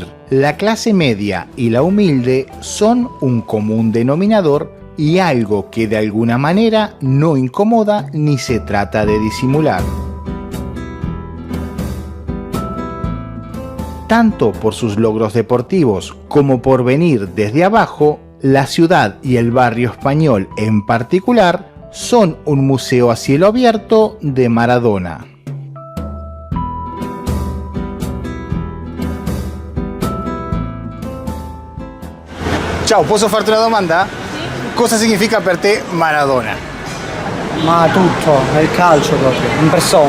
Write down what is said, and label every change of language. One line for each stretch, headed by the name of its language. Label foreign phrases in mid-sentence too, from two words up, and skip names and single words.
Spanish: La clase media y la humilde son un común denominador y algo que de alguna manera no incomoda ni se trata de disimular. Tanto por sus logros deportivos como por venir desde abajo, la ciudad y el barrio español en particular son un museo a cielo abierto de Maradona.
Italian: Ciao, posso farti una domanda? Sì. Cosa significa per te Maradona? Ma tutto, è il calcio proprio, in persona.